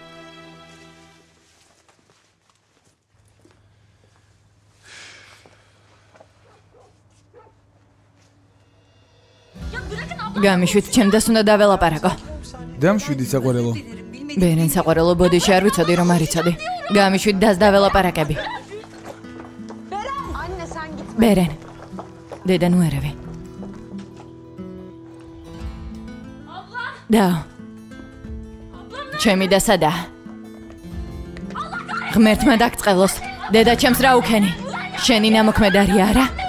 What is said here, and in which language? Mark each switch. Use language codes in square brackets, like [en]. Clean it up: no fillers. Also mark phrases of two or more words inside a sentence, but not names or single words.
[ka] გამიშვით, ჩემდას უნდა დაველაპარაკო. დამშვიდი საყვარელო. ბერენ საყვარელო ბოდიში არ ვიცოდი რომ არ იცოდი. გამიშვით დას დაველაპარაკები. [tr] Anne sen git. [ka] ბერენ. დედა ნუ ერევი. და. ჩემი და სადა. ღმერთმა დაგწყელოს. დედა ჩემს რა უქენი? შენი ნამოქმედარი არა?